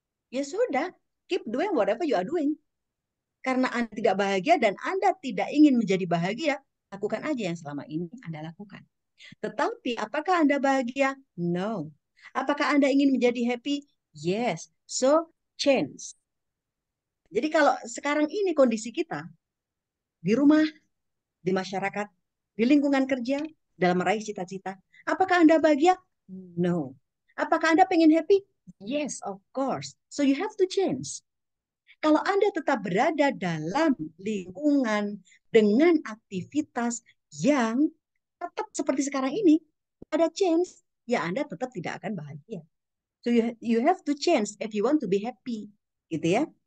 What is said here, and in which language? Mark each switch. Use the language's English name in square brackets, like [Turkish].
[Indonesian] Ya sudah, [English] keep doing whatever you are doing. [Indonesian] Karena Anda tidak bahagia dan Anda tidak ingin menjadi bahagia, lakukan aja yang selama ini Anda lakukan. Tetapi apakah Anda bahagia? No. Apakah Anda ingin menjadi happy? [English] Yes. So, change. [Indonesian] Jadi kalau sekarang ini kondisi kita, di rumah, di masyarakat, di lingkungan kerja, dalam meraih cita-cita, apakah Anda bahagia? No. Apakah Anda pengen [English] happy? Yes, of course. So you have to change. [Indonesian] Kalau Anda tetap berada dalam lingkungan dengan aktivitas yang tetap seperti sekarang ini, ada change, ya Anda tetap tidak akan bahagia. [English] So you have to change if you want to be happy, [Indonesian] gitu ya.